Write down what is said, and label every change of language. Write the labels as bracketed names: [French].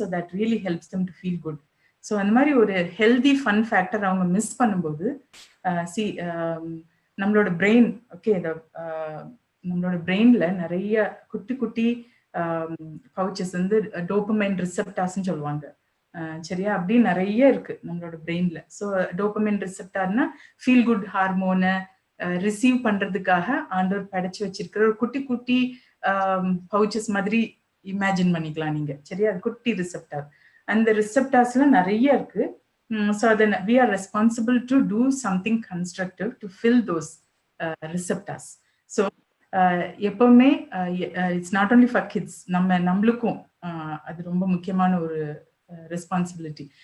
[English] So that really helps them to feel good. [Tamil] So அந்த மாதிரி ஒரு ஹெல்தி ஃபன் ஃபேக்டர் அவங்க மிஸ் பண்ணும்போது நம்மளோட பிரெயின், ஓகே, நம்மளோட பிரெயின்ல நிறைய குட்டி குட்டி பவுச்சஸ் வந்து டோபமைன் ரிசெப்டார்ஸ்ன்னு சொல்லுவாங்க, சரியா? அப்படி நிறைய இருக்கு நம்மளோட பிரெயின்ல. So dopamine ரிசெப்டார்னா feel good ஹார்மோனை receive பண்றதுக்காக ஆண்டவர் படைச்சு வச்சிருக்கிற ஒரு குட்டி குட்டி பவுச்சஸ் மாதிரி இமேஜின் பண்ணிக்கலாம் நீங்க, சரியா? குட்டி ரிசெப்டார். அந்த ரிசெப்டார்ஸ்ல நிறைய இருக்கு. [English] So then we are responsible to do something constructive to fill those receptors. [Tamil] So எப்பவுமே [English] it's not only for kids, [Tamil] நம்மளுக்கும் அது ரொம்ப முக்கியமான ஒரு ரெஸ்பான்சிபிலிட்டி.